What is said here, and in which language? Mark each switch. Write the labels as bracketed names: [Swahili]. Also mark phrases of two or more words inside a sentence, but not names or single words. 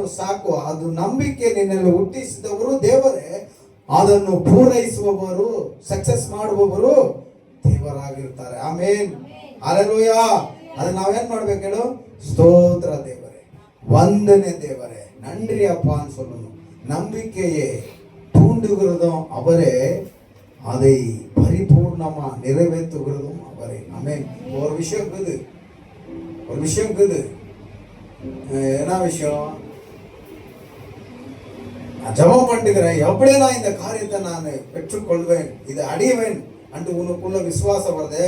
[Kannada] ಸಾಕು, ಅದು ನಂಬಿಕೆ ನಿನ್ನಲ್ಲಿ ಹುಟ್ಟಿಸಿದವರು ದೇವರೇ, ಅದನ್ನು ಪೂರೈಸುವವರು, ಸಕ್ಸಸ್ ಮಾಡುವವರು ದೇವರಾಗಿರ್ತಾರೆ. ಆಮೇನ್. ಹಲ್ಲೆಲೂಯಾ. ಅದು ನಾವೇನ್ ಮಾಡ್ಬೇಕು ಹೇಳು? ಸ್ತೋತ್ರ ದೇವರೇ, ವಂದನೆ ದೇವರೇ, [Tamil] நன்றி அப்பா சொல்லணும். நம்பிக்கையை தூண்டுகிறதும் அவரே, அதை பரிபூர்ணமா நிறைவேற்றுகிறதும் அவரே. ஆமென். ஒரு விஷயம் இருக்குது, என்ன விஷயம்? நான் ஜெபம் பண்ணுகிறேன், எப்படி நான் இந்த காரியத்தை நான் பெற்றுக்கொள்வேன், இதை அடைவேன் என்று உனக்குள்ள விசுவாசம் வருது.